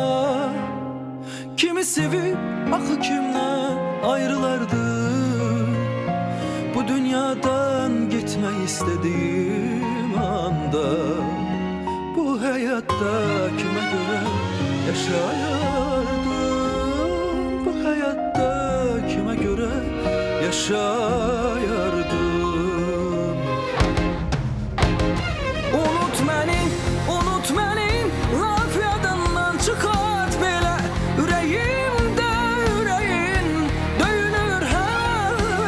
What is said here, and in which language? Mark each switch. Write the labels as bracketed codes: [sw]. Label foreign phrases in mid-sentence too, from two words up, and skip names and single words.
[tr] Kimi sevip axı kimden ayrılardım. Bu dünyadan gitmek istediğim anda. Bu hayatta kime göre yaşayardım. Bu hayatta kime göre yaşayardım. [az] Unut məni, unut məni, laf yadından çıxart belə. Ürəyimdə ürəyin döyünür hə.